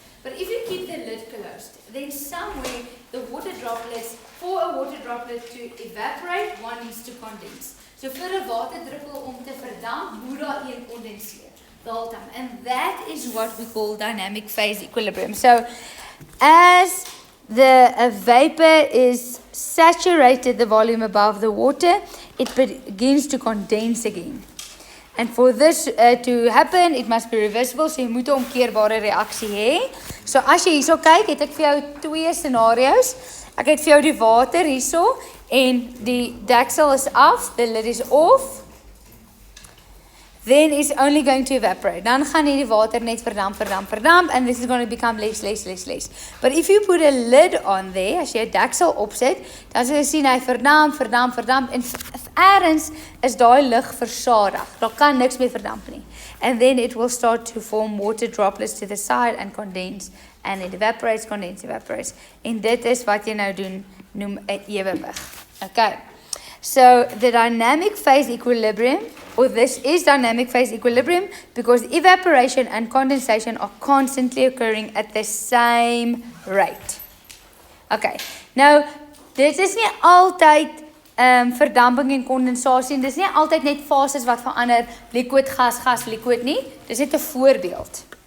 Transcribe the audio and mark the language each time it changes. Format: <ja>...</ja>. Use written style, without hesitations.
<en>But if you keep the lid closed, then somewhere the water droplets, for a water droplet to evaporate, one needs to condense.</en> <af>So vir 'n waterdruppel om te verdamp, moet daar een kondenseer.</af> <en>And that is what we call dynamic phase equilibrium. So as the vapor is saturated the volume above the water, it begins to condense again. And for this to happen, it must be reversible, so</en> <af>jy moet 'n omkeerbare reaksie hê. So as jy hierso kyk, het ek vir jou twee scenario's. Ek het vir jou die water hierso en die deksel is af,</af> <en>the lid is off. then it's only going to evaporate.</en> <af>Dan gaan hierdie water net verdamp,</af> <en>and this is going to become less. But if you put a lid on there,</en> <af>as jy 'n deksel opsit, dan sal jy sien hy verdamp, en ergens is daai lug versadig. Daar kan niks meer verdamp nie.</af> <en>And then it will start to form water droplets to the side and condense, and it evaporates, evaporates.</en> <af>En dit is wat jy nou noem 'n ewewig. Okay.</af> <en>So the dynamic phase equilibrium, or this is dynamic phase equilibrium, because evaporation and condensation are constantly occurring at the same rate.</en> <af>Okay, nou, dit is nie altyd verdamping en kondensasie, en dit is nie altyd net fases wat verander,</af> <en>liquid, gas, liquid</en> <af>nie, dit is net 'n voorbeeld.</af>